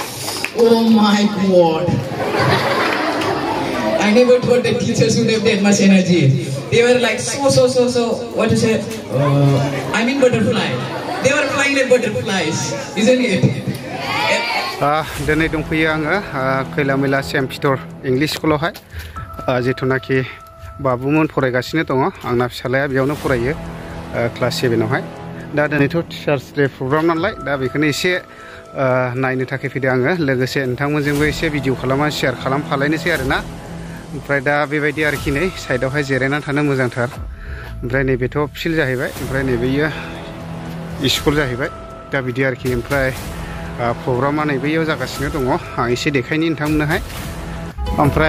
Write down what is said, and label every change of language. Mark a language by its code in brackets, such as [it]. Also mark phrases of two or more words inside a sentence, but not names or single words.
[en] Oh my God! I never thought that teachers would have that much energy. They were like so. What to say? I mean butterfly. They were flying like butterflies, isn't it? [brx] दिनै दंफैयो आङो खैला मैला सेन्ट पिटर इंलिश स्कुलावहाय जिथुनाखि बाबुमोन फरायगासिनो दङ आंना फिसालाया बेयावनो फरायो क्लास 7आवहाय दा दिनैथ' [en] Teachers Day program [brx] नालाय दा बेखौनो एसे नायनो थाखाय फैदों आङो लोगोसे नोंथांमोनजोंबो एसे भिडिअ खालामनानै शेयार खालामफालायनोसै आरोना ओमफ्राय दा बेबायदि आरोखि नै साइडआवहाय जिरायनानै थानो मोजांथार ओमफ्राय नैबेथ' फिल्ड जाहैबाय ओमफ्राय नैबेयो स्कुल जाहैबाय दा बिदि आरोखि ओमफ्राय प्रग्रामा नैबेयाव जागासिनो दङ आं एसे देखायनि नोंथांमोननोहाय ओमफ्राय